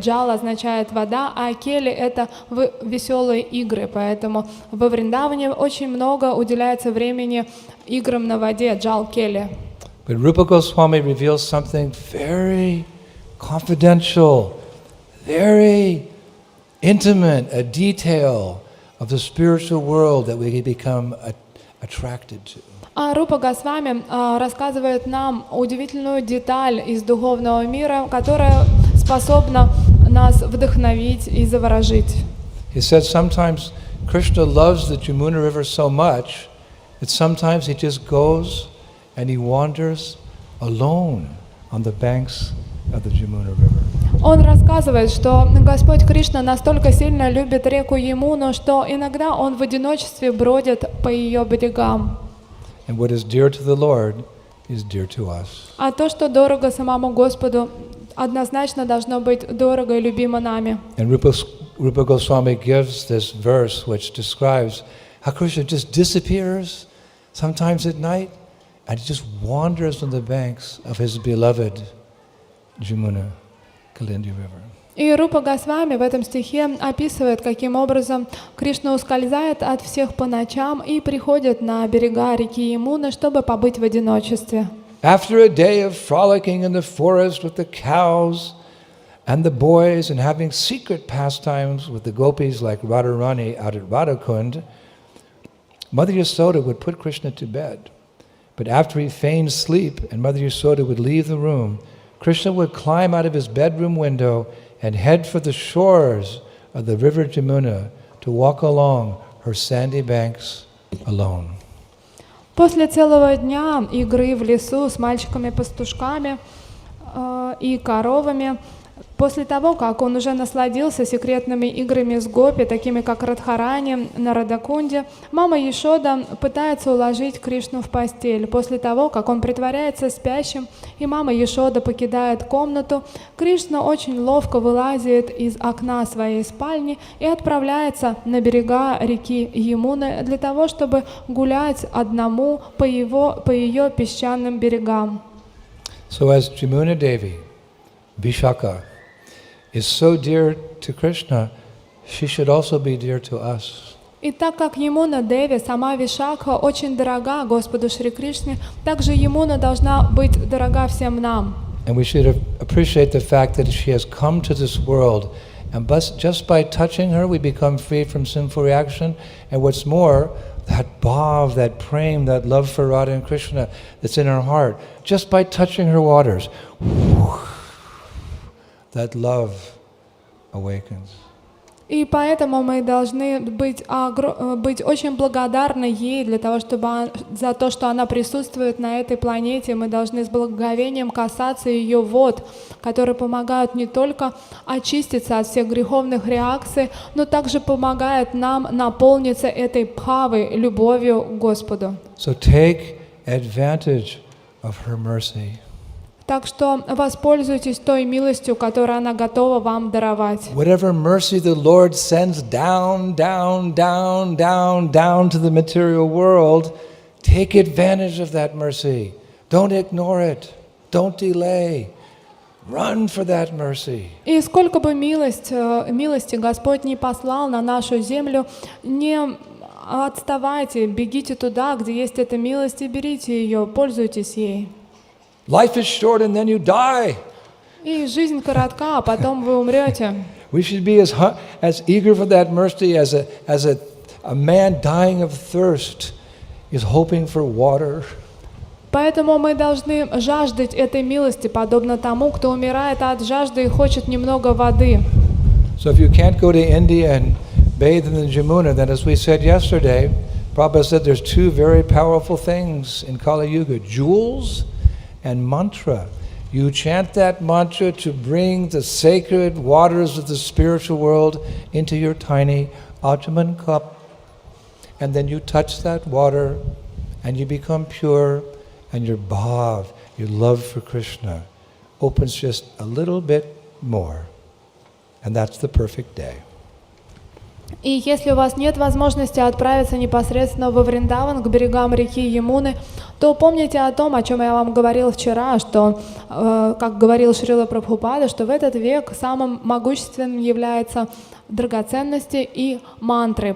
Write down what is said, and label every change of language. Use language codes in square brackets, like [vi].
[ru] Джал означает вода, а кели — это веселые игры. Поэтому во Вриндаване очень много уделяется времени играм на воде, джал-кели. [en] But Rupa Goswami reveals something very confidential, very intimate, a detail of the spiritual world that we become attracted to. [ru] А Рупа Госвами рассказывает нам удивительную деталь из духовного мира, которая способна нас вдохновить и заворожить. [en] He said sometimes Krishna loves the Jamuna River so much that sometimes he just goes and he wanders alone on the banks of the Jamuna River. [ru] Он рассказывает, что Господь Кришна настолько сильно любит реку Ямуну, что иногда он в одиночестве бродит по ее берегам. [en] And what is dear to the Lord is dear to us. [ru] А то, что дорого самому Господу, однозначно должно быть дорого и любимо нами. [en] And Rupa Goswami gives this verse which describes how Krishna just disappears sometimes at night and he just wanders on the banks of his beloved Jamuna Kalindi River. [ru] И Рупа Госвами в этом стихе описывает, каким образом Кришна ускользает от всех по ночам и приходит на берега реки Ямуны, чтобы побыть в одиночестве. [en] After a day of frolicking in the forest with the cows and the boys and having secret pastimes with the gopis like Radharani out at Radhakund, Mother Yasoda would put Krishna to bed. But after he feigned sleep and Mother Yasoda would leave the room, Krishna would climb out of his bedroom window and head for the shores of the river Jamuna to walk along her sandy banks alone. [ru] После целого дня игры в лесу с мальчиками-пастушками и коровами, после того, как он уже насладился секретными играми с гопи, такими как Радхарани на Радакунде, мама Яшода пытается уложить Кришну в постель. После того, как он притворяется спящим, и мама Яшода покидает комнату, Кришна очень ловко вылазит из окна своей спальни и отправляется на берега реки Ямуны для того, чтобы гулять одному по ее песчаным берегам. [en] So as Jamuna Devi, Vishaka, is so dear to Krishna, she should also be dear to us. [ru] И так как Ямуна Деви, сама Вишакха, очень дорога Господу Шри Кришне, также Ямуна должна быть дорога всем нам. [en] And we should appreciate the fact that she has come to this world, and just by touching her, we become free from sinful reaction. And what's more, that bhav, that prem, that love for Radha and Krishna that's in her heart, just by touching her waters, that love awakens. [ru] И поэтому мы должны быть очень благодарны ей за то, что она присутствует на этой планете. Мы должны с благоговением касаться ее вод, которые помогают не только очиститься от всех греховных реакций, но также помогают нам наполниться этой бхавой, любовью к Господу. [en] So take advantage of her mercy. [ru] Так что воспользуйтесь той милостью, которую она готова вам даровать. [en] Whatever mercy the Lord sends down to the material world, take advantage of that mercy. Don't ignore it. Don't delay. Run for that mercy. [ru] И сколько бы милости Господь не послал на нашу землю, не отставайте, бегите туда, где есть эта милость, и берите ее, пользуйтесь ей. [en] Life is short and then you die. [ru] И жизнь коротка, а потом вы умрете. [en] We should be as eager for that mercy as a man dying of thirst is hoping for water. [ru] Поэтому мы должны жаждать этой милости, подобно тому, кто умирает от жажды и хочет немного воды. [en] So if you can't go to India and bathe in the Jamuna, then as we said yesterday, Prabhupada said there's two very powerful things in Kali Yuga, jewels and mantra. You chant that mantra to bring the sacred waters of the spiritual world into your tiny Atman cup. And then you touch that water and you become pure, and your bhav, your love for Krishna, opens just a little bit more. And that's the perfect day. [ru] И если у вас нет возможности отправиться непосредственно во Вриндаван, к берегам реки Ямуны, то помните о том, о чем я вам говорил вчера, что, как говорил Шрила Прабхупада, что в этот век самым могущественным является драгоценности и мантры.